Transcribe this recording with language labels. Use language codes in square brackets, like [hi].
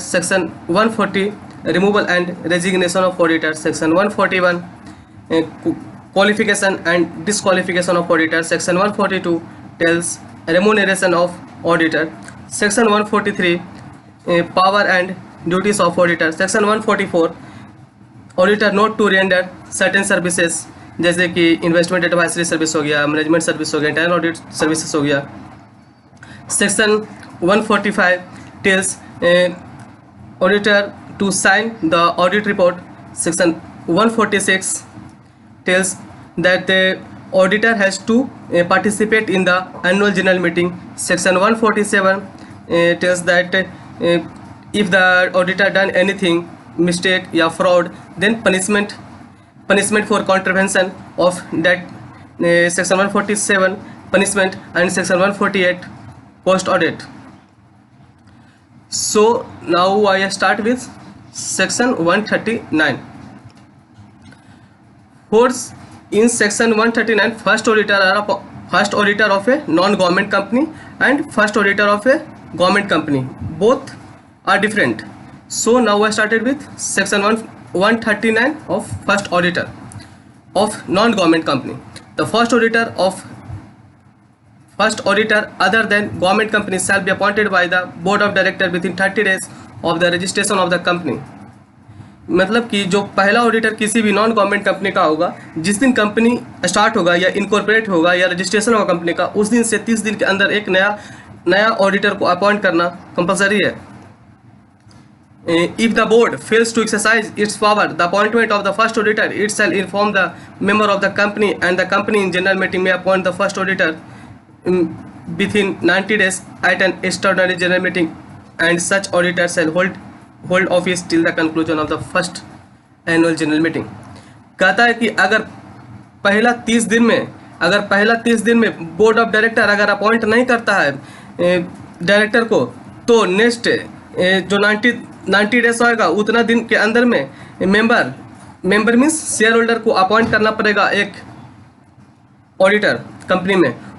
[en] Section 140 removal and resignation of auditor. Section 141 qualification and disqualification of auditor. Section 142 tells remuneration of auditor. Section 143 power and duties of auditor. Section 144 auditor not to render certain services, [hi] जैसे कि investment advisory service हो गया, management service हो गया, internal audit services हो गया. [en] Section 145 tells auditor to sign the audit report. Section 146 tells that the auditor has to participate in the annual general meeting. Section 147 tells that if the auditor done anything mistake या fraud, then punishment for contravention of that. Section 147 punishment and Section 148 post audit. So now I start with Section 139. In Section 139, first auditor of a non-government company and first auditor of a government company, both are different. So now I started with Section 139 of first auditor of non-government company. The first auditor other than government company shall be appointed by the board of director within 30 days of the registration of the company. [hi] मतलब कि जो पहला auditor किसी भी non government company का होगा, जिस दिन कंपनी स्टार्ट होगा या इनकॉर्पोरेट होगा या रजिस्ट्रेशन होगा कंपनी का, उस दिन से 30 दिन के अंदर एक नया ऑडिटर को अपॉइंट करना कंपलसरी है. [en] If the board fails to exercise its power, the appointment of the first auditor, it shall inform the member of the company, and the company in general meeting may appoint the first auditor within 90 days at an extraordinary general meeting, and such auditor shall hold office till the conclusion of the first annual general meeting. [hi] कहता है कि अगर पहला 30 दिन में board of director अगर appoint नहीं करता है डायरेक्टर को, तो नेक्स्ट जो 90 डेज होगा उतना दिन के अंदर में मेंबर मीन्स शेयर होल्डर को अपॉइंट करना पड़ेगा एक ऑडिटर कंपनी में.